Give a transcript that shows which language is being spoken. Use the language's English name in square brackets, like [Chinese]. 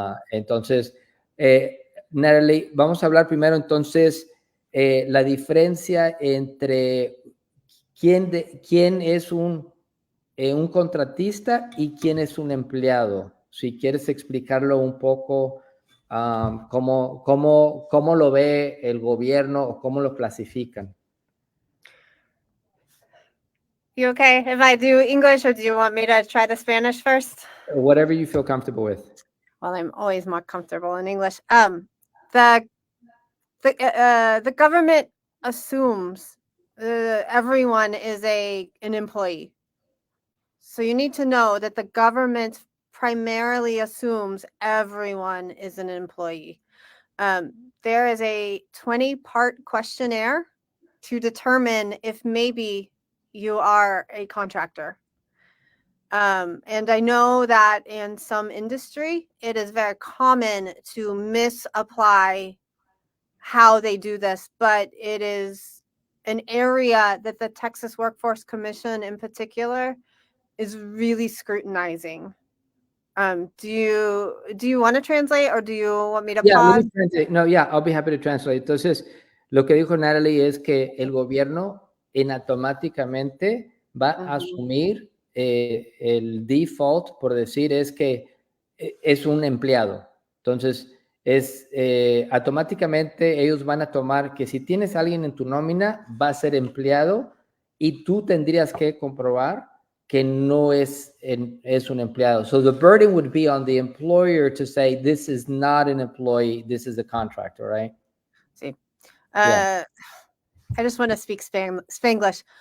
[Spanish] Entonces, Natalie, vamos a hablar primero entonces la diferencia entre quién es un contratista y quién es un empleado. Si quieres explicarlo un poco, cómo lo ve el gobierno o cómo lo clasifican. [English] You okay if I do English, or do you want me to try the Spanish first? Whatever you feel comfortable with. Well, I'm always more comfortable in English. The government assumes everyone is an employee. So you need to know that the government primarily assumes everyone is an employee. There is a 20-part questionnaire to determine if maybe you are a contractor. And I know that in some industry, it is very common to misapply how they do this, but it is an area that the Texas Workforce Commission in particular is really scrutinizing. Do you want to translate, or do you want me to pause? No, I'll be happy to translate. [Spanish] Entonces, lo que dijo Natalie es que el gobierno automáticamente va a asumir el default, por decir, es que es un empleado. Entonces, automáticamente ellos van a tomar que si tienes a alguien en tu nómina, va a ser empleado y tú tendrías que comprobar que no es un empleado. [English] So the burden would be on the employer to say, this is not an employee, this is a contractor, right? [Spanish] Sí. [English] I just want to speak Spanglish.